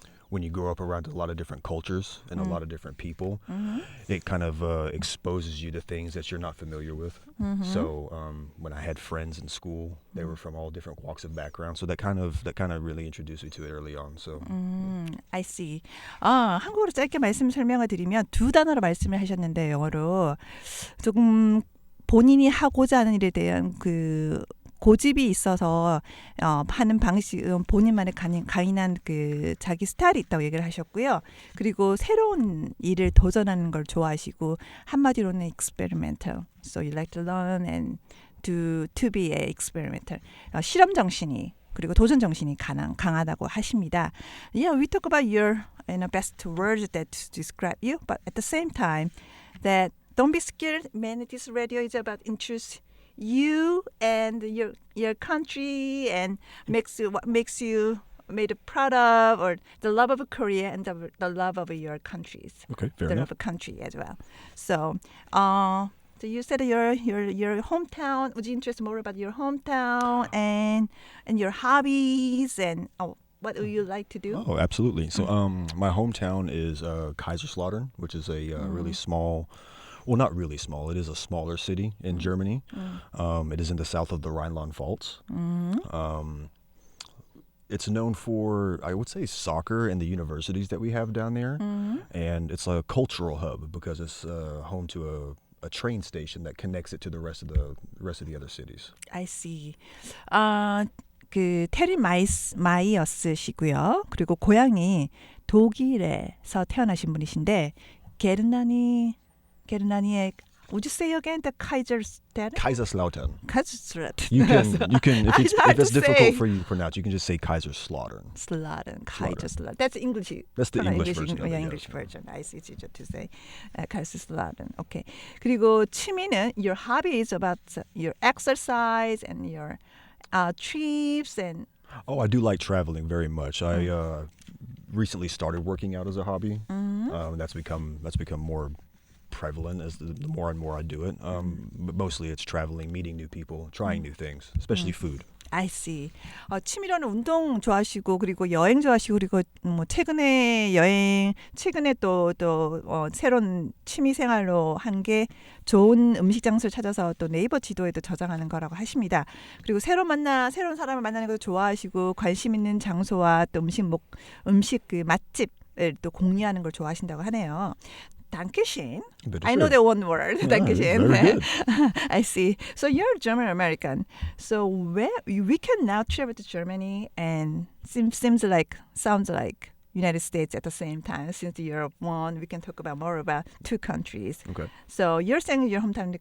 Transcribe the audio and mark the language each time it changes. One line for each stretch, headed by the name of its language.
English: When you grow up around a lot of different cultures and a lot of different people, it kind of exposes you to things that you're not familiar with. So when I had friends in school, they were from all different walks of background. So that kind of really introduced me to it early on. So I see.
Korean: 한국어로 짧게 설명을 드리면 두 단어로 말씀을 하셨는데 영어로 조금 본인이 하고자 하는 일에 대한 그 고집이 있어서 하는 방식은 본인만의 강인한 그 자기 스타일이 있다고 얘기를 하셨고요. 그리고 새로운 일을 도전하는 걸 좋아하시고 한마디로는
English: experimental. So you like to learn and to be a experimenter.
Korean: 실험 정신이 그리고 도전 정신이 강하다고 하십니다.
English: Yeah, we talk about your best words that describe you, but at the same time, that don't be scared. Man, this radio is about introduce you and your country and what makes you made proud of, or the love of Korea and the love of your countries. Okay, fair the enough. love of country as well. So, so you said your hometown. Would you interest more about your hometown and your hobbies and what do you like to do? Oh, absolutely. So, my hometown is Kaiserslautern, which is a really small. Well, not really small. It is a smaller city in Germany. It is in the south of the Rhineland-Pfalz. It's known for, I would say, soccer and the universities that we have down there. And it's a cultural hub because it's home to a train station that connects it to the rest of the other cities. I see.
Korean: 그 테리 마이어스시고요. 그리고 고향이 독일에서 태어나신 분이신데 게르나니의
English: Would you say again the Kaiserslautern? Kaiserslautern. Kaiserslautern. You can if it's difficult say. for you to pronounce, you can just say Kaiserslautern. Kaiserslautern. That's English. That's the English version. Yeah, English version. I see. It's easier to say. Kaiserslautern. Okay.
Korean: 그리고 취미는
English: your hobby is about your exercise and your trips and. Oh, I do like traveling very much. I recently started working out as a hobby. That's become more prevalent as the more and more I do it. But mostly it's traveling, meeting new people, trying new things, especially food. I see.
Korean: 취미로는 운동 좋아하시고 그리고 여행 좋아하시고 그리고 뭐 최근에 또 새로운 취미 생활로 한 게 좋은 음식 장소를 찾아서 또 네이버 지도에도 저장하는 거라고 하십니다. 그리고 새로운 사람을 만나는 것도 좋아하시고 관심 있는 장소와 또 음식 그 맛집을 또 공유하는 걸 좋아하신다고 하네요.
English: Dankeschön. I know the one word. Dankeschön. Very good. I see. So you're German American. So we can now travel to Germany and sounds like United States at the same time. Since Europe won, we can talk more about two countries. Okay. So you're saying your hometown is